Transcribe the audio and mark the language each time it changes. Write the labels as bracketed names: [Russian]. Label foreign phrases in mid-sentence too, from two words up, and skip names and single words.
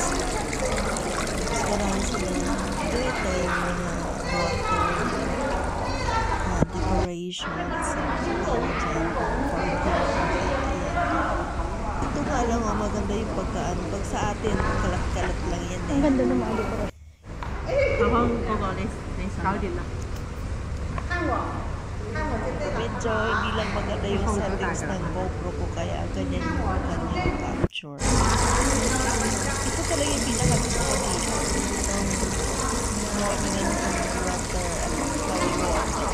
[Filipino] Mas marami silang ito yung mga [English] water decorations [Filipino] ito nga lang maganda yung pagkaan. Pag sa atin, kalat-kalat lang yan Ang ganda ng mga decoration. [Cantonese] 好好嗰個你搞掂啦。 [Filipino] medyo hindi lang maganda yung settings ng GoPro ko kaya ganyan yung kanyang capture. Ito talaga yung pinakagusto ko dito. Ganyan yung water at [English] flowing water.